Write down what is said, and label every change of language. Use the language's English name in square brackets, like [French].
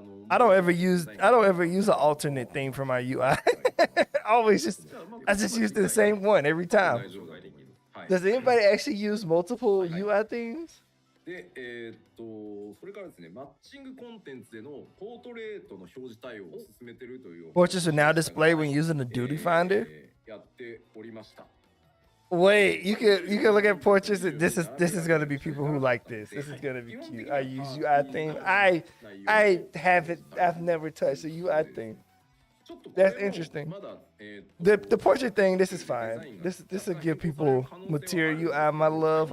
[English] I don't ever use an alternate theme for my UI. I just use the same one every time. Does anybody actually use multiple UI themes? [Japanese] で、それからですね、マッチングコンテンツでのポートレートの表示対応を進めているという。 [English] Portraits are now displayed when using the duty finder. [Japanese] やっておりました。 [English] Wait, you can look at portraits. This is gonna be people who like this. This is gonna be cute. I use UI theme. I've never touched a UI theme. ち That's interesting. The portrait thing, this is fine. This will give people material. You are my love.